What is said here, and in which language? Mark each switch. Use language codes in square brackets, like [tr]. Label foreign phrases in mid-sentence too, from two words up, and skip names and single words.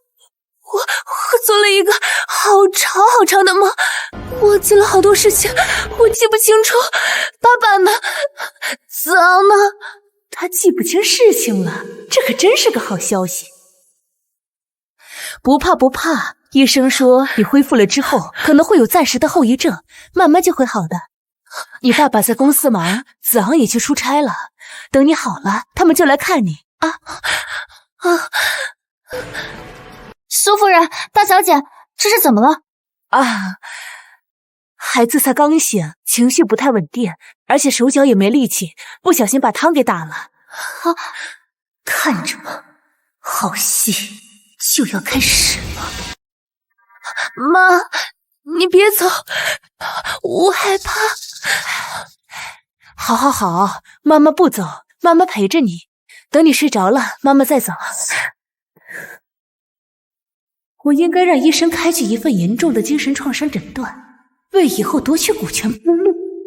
[zh] 我做了一個好長好長的夢，忘記了好多事情，我記不清楚。爸爸呢？子昂呢？他記不清事情了，這可真是個好消息。不怕不怕，醫生說你恢復了之後可能會有暫時的後遺症，慢慢就會好的。你爸爸在公司忙，子昂也去出差了，等你好了他們就來看你啊。蘇夫人，大小姐，這是怎麼了？孩子才剛醒，情緒不太穩定，而且手腳也沒力氣，不小心把湯給打了。看着吧，好戲就要開始了。媽，你別走，我害怕。好，媽媽不走，媽媽陪着你，等你睡着了，媽媽再走。我應該讓醫生開具一份嚴重的精神創傷診斷，為以後奪取股權鋪路。